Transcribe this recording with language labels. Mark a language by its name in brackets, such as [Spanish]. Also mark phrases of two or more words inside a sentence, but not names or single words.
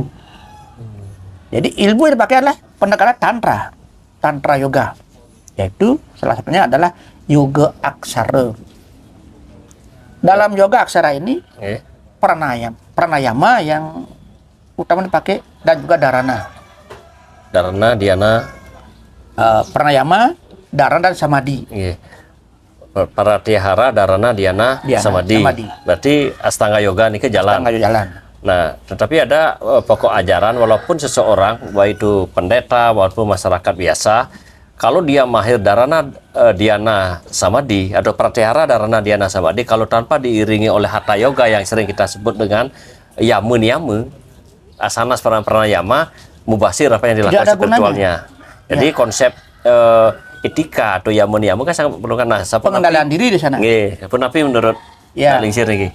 [Indonesian] Jadi ilmu yang dipakai adalah pendekatan tantra yoga, yaitu salah satunya adalah yoga aksara. Dalam yoga aksara ini pranayama yang utama dipakai dan juga [Sanskrit] dharana, dhyana, pranayama, dharana [Indonesian] dan samadhi. [Sanskrit] Pratyahara, dharana, dhyana, samadhi. [Indonesian] Berarti Astanga Yoga ini ke jalan. Nah, tetapi ada pokok ajaran walaupun seseorang, baik itu pendeta maupun masyarakat biasa, kalau dia mahir [Sanskrit] dharana, dhyana, samadhi [Indonesian] atau [Sanskrit] pratyahara, dharana, dhyana, samadhi, [Indonesian] kalau tanpa diiringi oleh hatha yoga yang sering kita sebut dengan [Sanskrit] yama, asanas pranayama, [Indonesian] mubasir apa yang dilakukan spiritualnya. Jadi konsep etika atau yamun kan sangat perlukan pengendalian diri di sana. Tapi menurut Lingsir ini,